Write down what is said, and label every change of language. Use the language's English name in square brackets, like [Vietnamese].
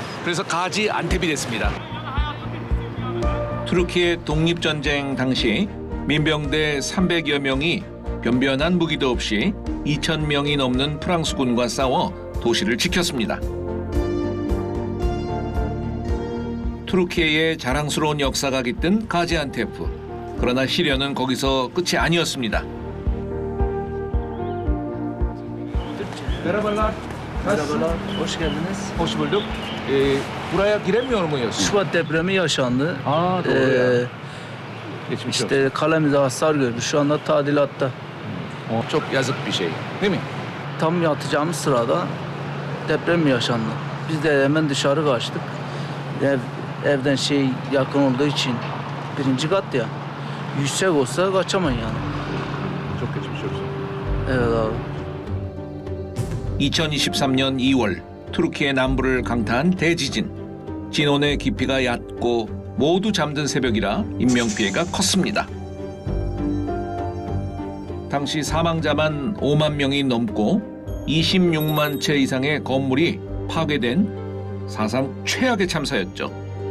[Korean] 그래서 가지안테비 됐습니다. 투르키의 독립전쟁 당시 민병대 300여 명이 변변한 무기도 없이 2,000명이 넘는 프랑스군과 싸워 도시를 지켰습니다. 투르키의 자랑스러운 역사가 깃든 가지안테프. 그러나 시련은 거기서 끝이 아니었습니다. [Turkish] Merhabalar. Merhabalar, hoş geldiniz. Hoş bulduk. Buraya giremiyor muyuz? Şubat depremi yaşandı. Aa doğru ya. Geçmiş olsun. İşte kalemize hasar gördü. Şu anda tadilatta. Çok yazık bir şey. Değil mi? Tam yatacağımız sırada deprem yaşandı. Biz de hemen dışarı kaçtık. Evden yakın olduğu için birinci kat ya. Yüksek olsa kaçamayın yani. Çok geçmiş olsun. Evet abi. [Korean] 2023년 2월 투르키의 남부를 강타한 대지진. 진원의 깊이가 얕고 모두 잠든 새벽이라 인명피해가 컸습니다. 당시 사망자만 5만 명이 넘고 26만 채 이상의 건물이 파괴된 사상 최악의 참사였죠.